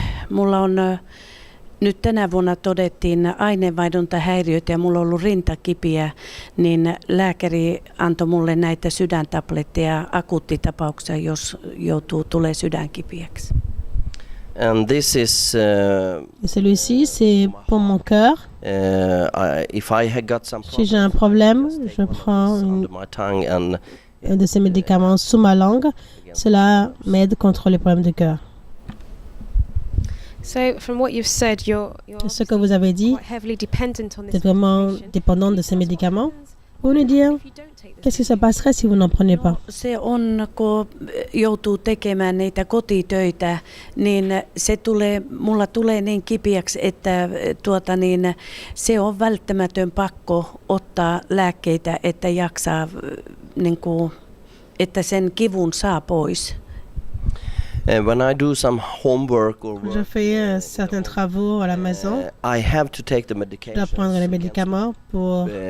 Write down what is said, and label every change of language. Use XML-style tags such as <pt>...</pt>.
<fi>Mulla on nyt tänä vuonna todettiin aineenvaihduntahäiriöitä ja mulla on ollut rintakipiä, niin lääkäri antoi mulle näitä sydäntabletteja akuuttitapauksia, jos tulee sydänkipiäksi.</fi> <en>And this is</en> <fr>Celui-ci, c'est pour mon cœur.</fr> <en>if I had got some</en> <fr>Si j'ai un problème, je prends</fr> <en>under my tongue and</en> <fr>un de ces médicaments sous ma langue. Cela m'aide contre les problèmes de cœur.</fr> <en>So, from what you've said, you're</en> <fr>Ce que vous avez dit,</fr> <en>quite heavily dependent on</en> <fr>vous</fr> <en>this</en> <fr>êtes vraiment</fr> <en>medication.</en> <fr>dépendant de ces médicaments. Vous nous dire,</fr> <en>If you don't take this</en> <fr>qu'est-ce qui se passerait si vous n'en prenez pas?</fr> <fi>Se on, kun joutuu tekemään niitä kotitöitä, niin mulla tulee niin kipiäksi, että se on välttämätön pakko ottaa lääkkeitä, että jaksaa, että sen kivun saa pois.</fi> <en>when I do some homework or</en> <fr>Je</fr> <en>work,</en> <fr>fais certains travaux à la maison.</fr> <en>I have to take the</en> <fr>Je</fr> <en>medication.</en> <fr>dois prendre les médicaments pour</fr>